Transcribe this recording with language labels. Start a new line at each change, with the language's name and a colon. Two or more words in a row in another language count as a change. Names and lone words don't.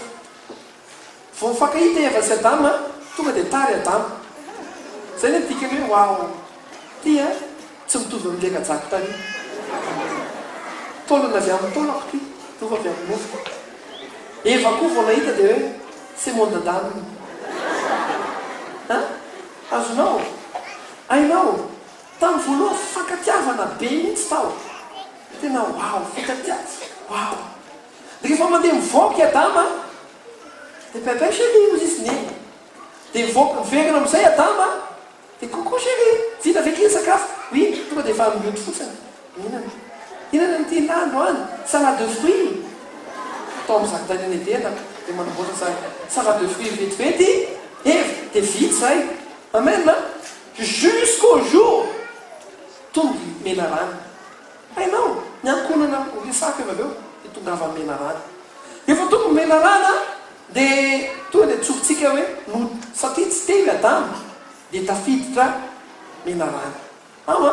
Malagasy: Vao mifankahita Eva sy Adama, tonga dia tary Adama. Zay ny dikany hoe wow, ty tsy mitovy amin'ilay kajako tany. Taolana avy amin'ny taolako ty, mitovy avy amin'ny nofo. Eva koa vao nahita dia hoe
French: c'est mon Adama.
Malagasy: Azonao? Ainao? Tamin'ny voalohany fankatiavana be mihitsy tao. Tena wow, fankatiavana. Wow. Rehefa mandeha mivoaka Adama, dia
French: papa chérie
Malagasy: hozy izy neny. Dia miverina amin'izay Adama, dia
French: coucou chérie,
Malagasy: vita avy akiny sakafo. Oui, tonga dia efa mioty fotsiny. Inana? Inana n'ity nandro any?
French: Salade de fruits.
Malagasy: Atao amin'ny zaridaina any Edena, dia manamboatra
French: salade de fruits
Malagasy: vetivety. Dia vita zay. Amen.
French: Jusqu'au jour
Malagasy: tonga mena rano. Hainao, ny ankonana resaka eva aveo dia tonga avy mena rano. Efa tonga mena rano dia tonga dia tsofintsika hoe satria tsy tely Adama dia tafiditra mena rano.